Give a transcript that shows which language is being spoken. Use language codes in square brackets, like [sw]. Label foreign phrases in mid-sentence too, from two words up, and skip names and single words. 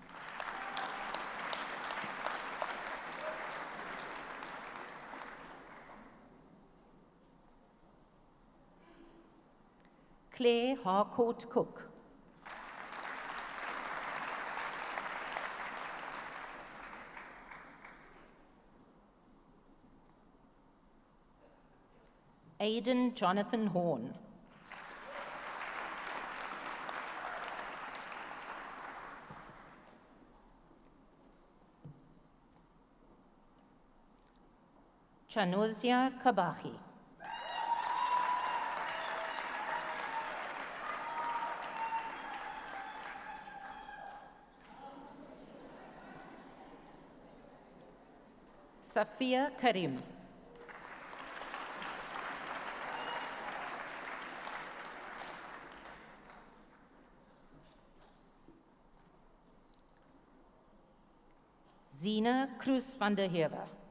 [en] Claire Harcourt Cook. Aidan Jonathan Horn. Chanozia Kabahi. Safia Karim. Zina Cruz van der Heever.